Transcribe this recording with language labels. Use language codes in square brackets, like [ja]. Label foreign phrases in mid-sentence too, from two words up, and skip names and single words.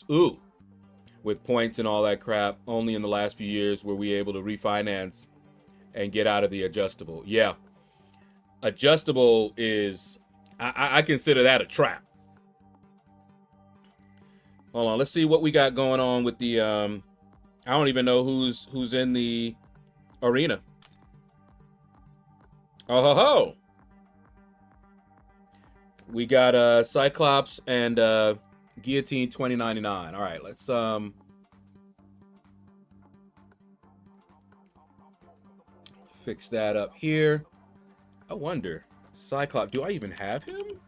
[en] Ooh, with points and all that crap. Only in the last few years were we able to refinance and get out of the adjustable. Yeah. Adjustable is, I consider that a trap. Hold on, let's see what we got going on with the, I don't even know who's in the arena. Oh ho ho. We got Cyclops and Guillotine 2099. All right, let's fix that up here. I wonder, Cyclops, do I even have him?